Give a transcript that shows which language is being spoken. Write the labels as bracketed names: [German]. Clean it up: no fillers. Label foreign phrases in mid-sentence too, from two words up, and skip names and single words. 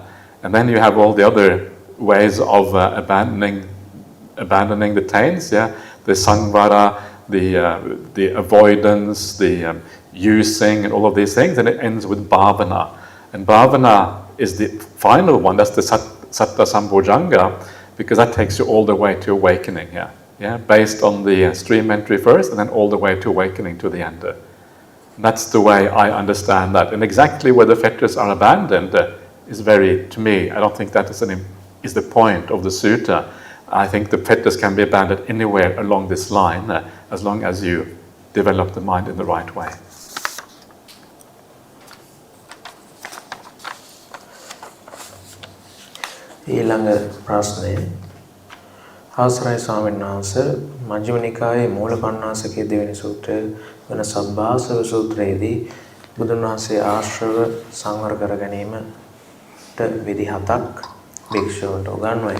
[English] And then you have all the other ways of abandoning the taints, the sangvara, the avoidance, the using, and all of these things, and it ends with bhavana. And bhavana is the final one, that's the [Pali] satta sambhojanga, [English] because that takes you all the way to awakening, based on the stream entry first, and then all the way to awakening to the end. And that's the way I understand that. And exactly where the fetters are abandoned is very, to me, I don't think that is the point of the sutta. I think the fetters can be abandoned anywhere along this line, as long as you develop the mind in the right way. [Sinhala] ඊළඟ ප්‍රශ්නය අවසරයි ස්වාමීන් වහන්සේ මජ්ක්‍ධිම නිකායේ මූලපණ්ණාසකයේ දෙවෙනි සූත්‍රය වන සබ්බාසව සූත්‍රයේදී බුදුන් වහන්සේ ආශ්‍රව සංවර කර ගැනීමට විධි 7ක් භික්ෂුවන්ට උගන්වයි.